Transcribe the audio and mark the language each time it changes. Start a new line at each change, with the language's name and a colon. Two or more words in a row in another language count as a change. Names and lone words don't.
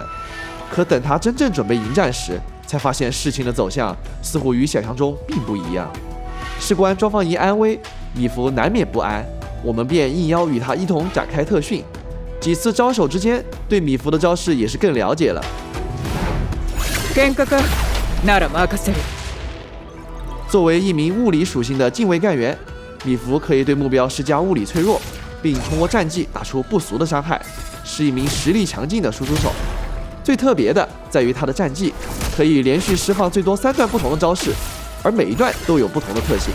Chinese: 可等他真正准备迎战时，才发现事情的走向似乎与想象中并不一样。事关庄方仪安危，米芾难免不安，我们便应邀与他一同展开特训。几次招手之间，对米芾的招式也是更了解了。
Japanese: 喧嘩かなら任せる。
Chinese: 作为一名物理属性的近卫干员，米芾可以对目标施加物理脆弱，并通过战技打出不俗的伤害，是一名实力强劲的输出手。最特别的在于他的战技可以连续释放最多3段不同的招式，而每一段都有不同的特性。